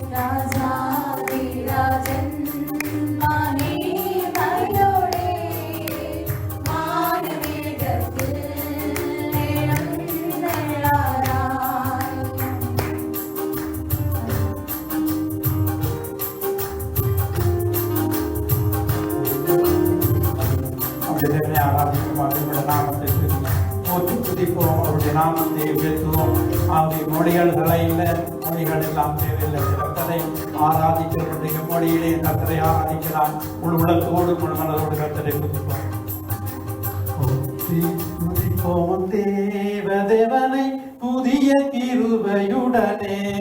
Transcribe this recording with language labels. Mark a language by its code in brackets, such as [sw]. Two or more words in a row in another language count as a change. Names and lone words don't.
[ml] രാജാധിരാജൻ മഹിമയോടെ വാനമേഘത്തിൽ എഴുന്നള്ളാനായി. അവരുടെ ആരാധിക്കുമ്പോൾ അവരുടെ നാമത്തെ [ta] துதிப்போம், அவருடைய நாமத்தை உயர்த்துவோம். ஆகிய மொழிகளை இல்லை, மொழிகள் எல்லாம் தேவையில்லை. கர்த்தரை ஆராதிக்கிறவருடைய மொழியிலே கர்த்தரை ஆராதிக்கிறான். முழு உலகத்தோடு முழு மனதோடு கர்த்தரை துதிப்போம். துதிப்போம் தேவதேவனை புதிய கிருபையுடனே.